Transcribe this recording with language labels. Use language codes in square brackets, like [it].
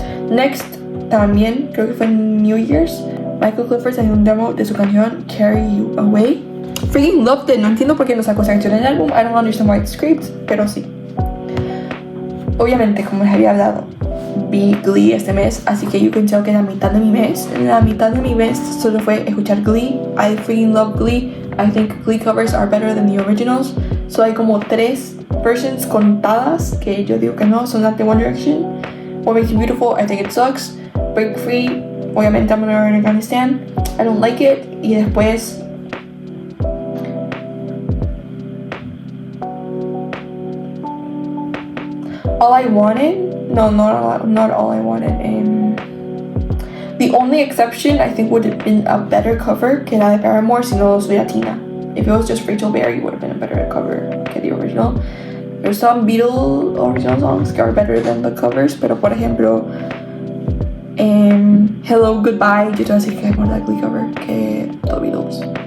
[es] Next, también, creo que fue en New Year's, Michael Clifford sacó un demo de su canción Carry You Away. [en] Freaking loved it. [es] No entiendo por qué no sacó esa canción en el álbum. [en] I don't understand why it's scraped, [es] pero sí. Obviamente, como les había hablado, vi Glee este mes, así que [en] you can tell [es] que la mitad de mi mes solo fue escuchar Glee. [en] I freaking love Glee. I think Glee covers are better than the originals. [es] So hay como 3 versions contadas que yo digo que no son las de One Direction. [en] What Makes You Beautiful, I think it sucks. Break Free, [es] obviamente [en] I'm never gonna stand. I don't like it. [es] Y después [en] All I Wanted, no, not All I Wanted. The only exception I think would have been a better cover [es] que la de [en] Paramore [es] si no soy latina. [en] If it was just Rachel Berry, it would have been a better cover que the original. There's some Beatles original songs that are better than the covers, [es] pero por ejemplo, [en] Hello Goodbye, [es] yo te voy a decir que es [en] more Glee cover que the Beatles.